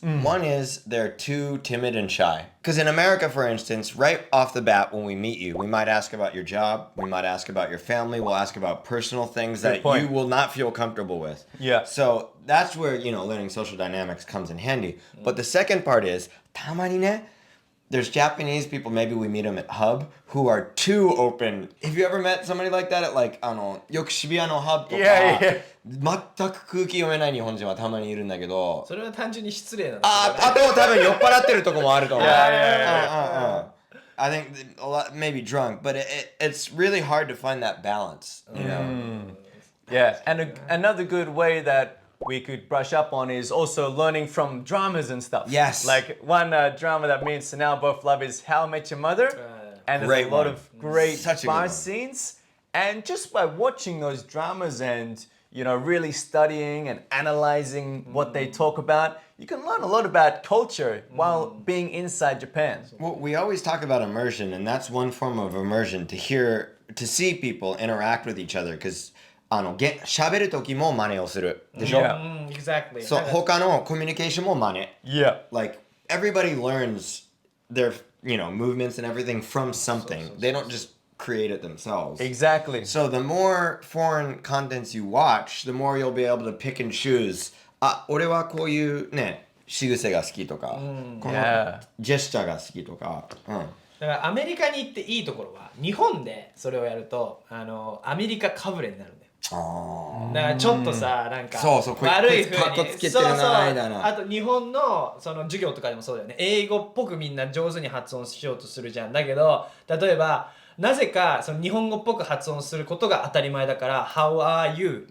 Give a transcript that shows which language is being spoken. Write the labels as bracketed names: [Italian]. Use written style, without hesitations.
[English] One is they're too timid and shy. Because in America, for instance, right off the bat, when we meet you, we might ask about your job, we might ask about your family, we'll ask about personal things that you will not feel comfortable with. Yeah. So that's where, learning social dynamics comes in handy. But the second part is, [Japanese] たまにね, [English] there's Japanese people, maybe we meet them at Hub, who are too open. Have you ever met somebody like that at like, [Japanese] よく渋谷の Hub とか、全く空気読めない日本人はたまにいるんだけど、それは単純に失礼なんだあと多分酔っ払ってるとこもあると思う。 [English] Yeah. I think a lot, maybe drunk, but it's really hard to find that balance, you know? Yeah, and another good way that we could brush up on is also learning from dramas and stuff. Yes. Like one drama that me and Sanal both love is How I Met Your Mother. And there's a lot of great bar scenes. And just by watching those dramas and, really studying and analyzing what they talk about, you can learn a lot about culture while being inside Japan. Well, we always talk about immersion, and that's one form of immersion, to see people interact with each other, because [Japanese] 喋る時も真似をするでしょ [English] Exactly. [Japanese] そう他のコミュニケーションも真似 [English] Yeah. Like everybody learns their movements and everything from something. They don't just create it themselves. Exactly. So the more foreign contents you watch, the more you'll be able to pick and choose. [Japanese] 俺はこういうね仕草が好きとか、このジェスチャーが好きとか。だからアメリカに行っていいところは日本でそれをやるとアメリカかぶれになるんだよ。だからちょっとさなんか悪い風にあと日本のその授業とかでもそうだよね英語っぽくみんな上手に発音しようとするじゃんだけど例えばなぜかその日本語っぽく発音することが当たり前だから [English] How are you?